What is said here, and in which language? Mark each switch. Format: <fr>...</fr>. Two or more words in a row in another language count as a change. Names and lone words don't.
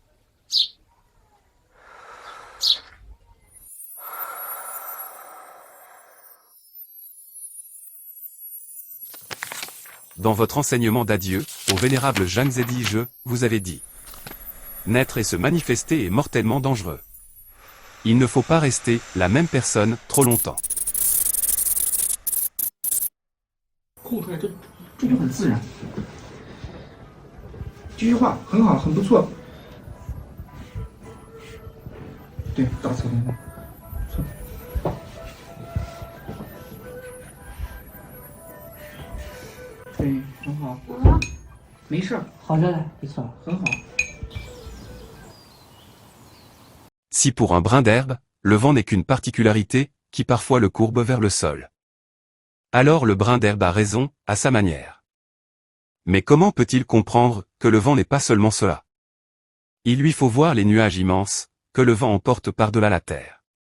<fr>Dans votre enseignement d'adieu, au vénérable Zhang Zedi, je vous avais dit. Naître et se manifester est mortellement dangereux. Il ne faut pas rester la même personne trop longtemps.</fr> <zh>空出来，这就很自然。这句话很好，很不错。对，大侧面，错。对，很好。没事儿，好着呢，不错。很好。</zh> <fr>Si pour un brin d'herbe, le vent n'est qu'une particularité, qui parfois le courbe vers le sol. Alors le brin d'herbe a raison, à sa manière. Mais comment peut-il comprendre que le vent n'est pas seulement cela? Il lui faut voir les nuages immenses, que le vent emporte par-delà la terre.</fr>